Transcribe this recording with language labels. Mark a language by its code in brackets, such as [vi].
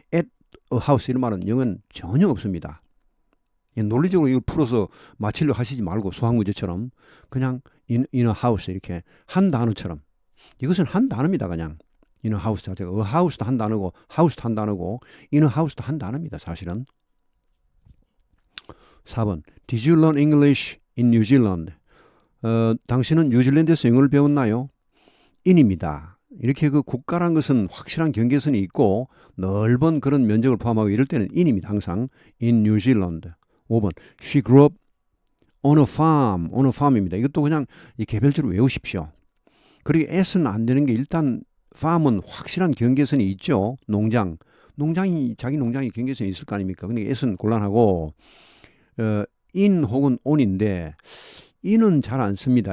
[en] at a house [ko] 이런 말은 영어는 전혀 없습니다. 논리적으로 이걸 풀어서 맞추려고 하시지 말고 수학 문제처럼 그냥 [en] in a house [ko] 이렇게 한 단어처럼. 이것은 한 단어입니다. 그냥 [en] in a house [ko] 자체가 [en] a house [ko] 도 한 단어고 house도 한 단어고 in a house도 한 단어입니다. 사실은. [en] 4번 Did you learn English in New Zealand? [ko] 당신은 뉴질랜드에서 영어를 배웠나요? in입니다. 이렇게 그 국가란 것은 확실한 경계선이 있고 넓은 그런 면적을 포함하고 이럴 때는 in입니다. [en] 항상 in New Zealand. 5번 She grew up on a farm. on a farm입니다. [ko] 이것도 그냥 개별적으로 외우십시오. 그리고 s는 안 되는 게 일단 farm은 확실한 경계선이 있죠. 농장이 자기 농장이 경계선이 있을 거 아닙니까? 근데 s는 곤란하고 in 혹은 on인데 in은 잘 안 씁니다.